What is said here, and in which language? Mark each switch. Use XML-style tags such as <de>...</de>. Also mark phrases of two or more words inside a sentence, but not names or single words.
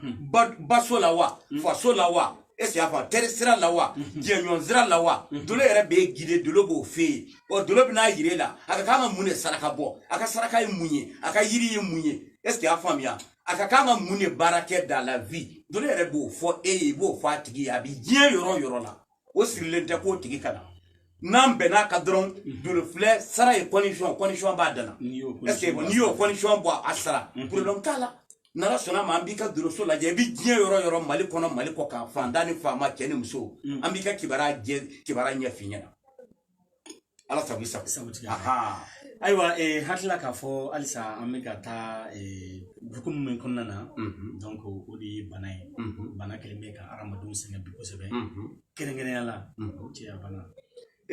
<bm>baso la wa faso la wa</bm> <fr>est ce que</fr> <bm>y'a fɔ teri sira la wa jɛɲɔgɔn sira la wa dolo yɛrɛ b'e guider dolo b'o f'e ye dolo bɛ n'a yir'e la a ka kan ka mun de saraka bɔ a ka saraka ye mun ye a ka yiri ye mun ye</bm> <fr>est ce que</fr> <bm>y'a faamuya a ka kan ka mun de baara kɛ</bm> <fr>dans la vie</fr> <bm>dolo yɛrɛ b'o fɔ e ye i b'o fɔ a tigi ye a bɛ diɲɛ yɔrɔ o yɔrɔ la o sirilen tɛ k'o tigi ka na n'an bɛn'a kan dɔrɔn dolo filɛ sara ye condition b'a dan na</bm> <fr>est ce que</fr> <bm>n'i y'o condition bɔ a sara problème t'a la n'ala sɔnna ma an b'i ka doloso lajɛ i bɛ diɲɛ yɔrɔ o yɔrɔ mali kɔnɔ mali kɔ kan fantan ni faama cɛ ni muso an b'i ka kibaruya ɲɛf'i ɲɛna ala sago i sago ayiwa hakilila k'a fɔ halisa an bɛ ka taa hukumu min kɔnɔna na donc o de ye bana ye bana kelen bɛ ka hadamadenw sɛgɛn bi kosɛbɛ kɛrɛnkɛrɛnnenya la o cɛya bana</bm>